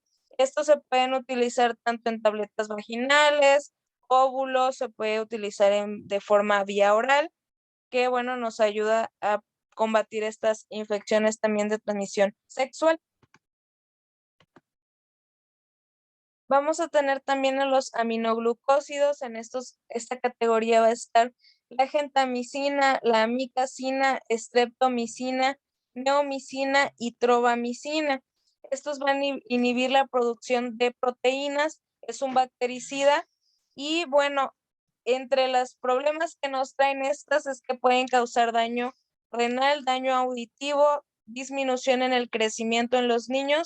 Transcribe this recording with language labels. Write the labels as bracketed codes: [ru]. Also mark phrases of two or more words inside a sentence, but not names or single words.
[es] Estos se pueden utilizar tanto en tabletas vaginales, óvulos, se puede utilizar de forma vía oral, que bueno, nos ayuda a combatir estas infecciones también de transmisión sexual. Vamos a tener también a los aminoglucósidos. Esta categoría va a estar la gentamicina, la amicacina, streptomicina, neomicina y trovamicina. Estos van a inhibir la producción de proteínas, es un bactericida y bueno, entre los problemas que nos traen estas es que pueden causar daño renal, daño auditivo, disminución en el crecimiento en los niños.